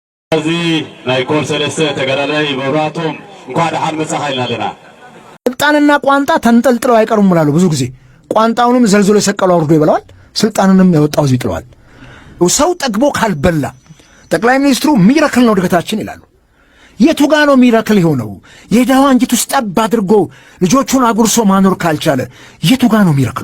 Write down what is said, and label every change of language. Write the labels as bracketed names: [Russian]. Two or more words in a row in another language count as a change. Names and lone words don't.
[Tigrinya] እዚህ ናይ ኮር ሰለስተ ተገዳዳሪ መብራቶም እንኳን ደሓን መጻኸይልና ለና [Amharic] ስልጣንና ቋንጣ ተንጠልጥለው አይቀሩም ይላሉ። ብዙ ጊዜ ቋንጣውንም ዘልዝሎ የሰቀለው አውርዶ ይበላዋል፣ ስልጣንንም ያወጣው እዚህ ይጥለዋል። ሰው ጠግቦ ካልበላ ጠቅላይ ሚኒስትሩ ሚራክል ነው እድገታችን ይላሉ። የቱ ጋ ነው ሚራክል የሆነው? የዳዋ አንጀት ውስጥ ጠብ አድርጎ ልጆቹን አጉርሶ ማኖር ካልቻለ የቱ ጋ ነው ሚራክሉ?